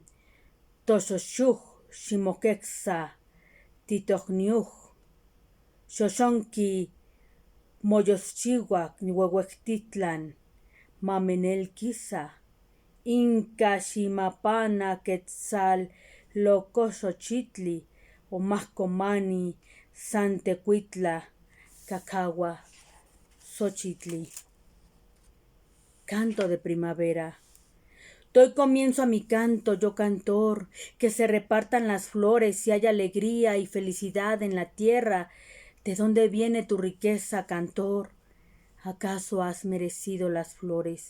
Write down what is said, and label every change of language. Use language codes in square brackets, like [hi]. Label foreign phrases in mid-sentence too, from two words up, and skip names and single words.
[nci] toxoxuj, ximoquexa, titohniuj, xoxonqui, moyoschihuac, nihuehuectitlan, mamenelquisa, inca ximapana quetzal locoxochitli, omahcomani, santecuitla, cacahua, xochitli. [es] Canto de primavera. Doy comienzo a mi canto, yo cantor, que se repartan las flores y haya alegría y felicidad en la tierra. ¿De dónde viene tu riqueza, cantor? ¿Acaso has merecido las flores?